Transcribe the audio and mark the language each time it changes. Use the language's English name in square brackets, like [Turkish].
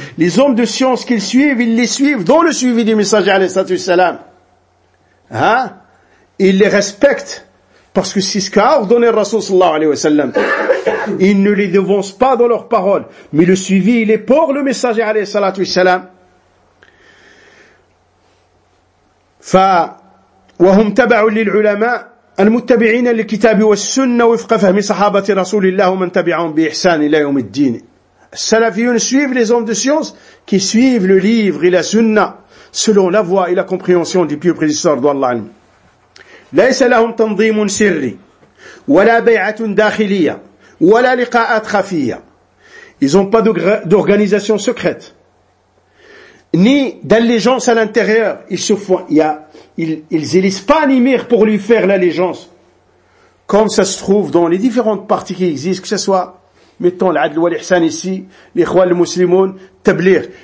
[French] Les hommes de science qu'ils suivent, ils les suivent dans le suivi du messager, alayhi salatu wassalam. Hein, ils les respectent, parce que c'est ce qu'a ordonné le Rasoul sallallahu alayhi wa sallam. Ils ne les devancent pas dans leurs paroles, mais le suivi, il est pour le messager, alayhi salatu wassalam. [Arabic] ف وهم تبع للعلماء المتبعين للكتاب والسنة وفق فهم صحابة رسول الله ومن تبعهم بإحسان إلى يوم الدين. [French] السلفيون suivent les hommes de science qui suivent le livre et la sunna selon la voie et la compréhension du pieux prédécesseur d'Allah. [Arabic] ليس لهم تنظيم سري ولا بيعة داخلية ولا لقاءات خفية. [French] Ils ont pas d'organisation secrète ni d'allégeance à l'intérieur. Ils élisent pas un émir pour lui faire l'allégeance, comme ça se trouve dans les différentes parties qui existent, que ce soit, mettons, l'Adl wa l'Ihsan ici, les Ikhwan al-Muslimoun, Tablir.